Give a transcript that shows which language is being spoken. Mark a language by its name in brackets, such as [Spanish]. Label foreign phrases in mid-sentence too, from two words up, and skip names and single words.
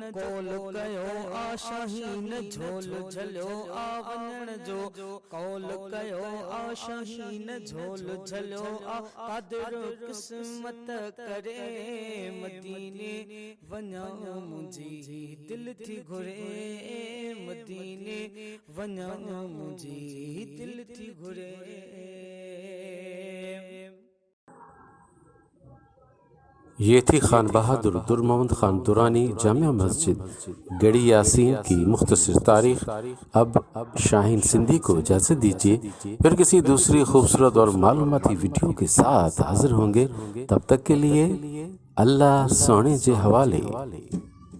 [Sindhi] कौल कयो आ शाहीन झोल झलियो आ, वञण जो कौल कयो आ शाहीन झोल झलियो आ, कादिर किस्मत करे मदीने वञा मुंहिंजी दिल थी घुरे, मदीने वञा मुंहिंजी दिल थी घुरे। [Urdu] یہ تھی خان بہادر در محمد خان درانی جامع مسجد گڑی یاسین کی مختصر تاریخ۔ اب شاہین سندھی کو اجازت دیجیے، پھر کسی دوسری خوبصورت اور معلوماتی ویڈیو کے ساتھ حاضر ہوں گے، تب تک کے لیے اللہ سونے کے حوالے۔